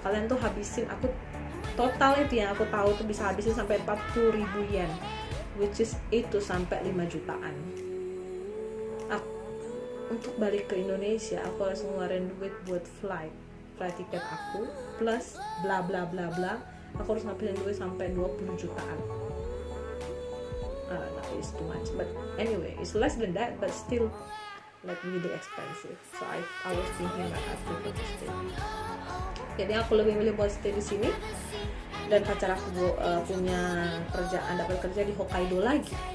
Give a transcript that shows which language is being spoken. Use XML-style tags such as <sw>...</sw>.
<id>Kalian tuh habisin, aku total itu yang aku tahu tuh bisa habisin sampai 40.000 yen,</id> <en>which is</en> <id>itu sampai 5 jutaan. Untuk balik ke Indonesia aku harus ngeluarin duit buat flight tiket aku plus bla bla bla bla. Aku harus ngabisin duit sampai 20 jutaan.</id> <en>That is too much, but anyway it's less than that, but still like really expensive. So I was thinking that I prefer to stay.</en> <id>Jadi aku lebih milih buat stay di sini, dan pacar aku punya kerjaan, dapat kerja di Hokkaido lagi.</id>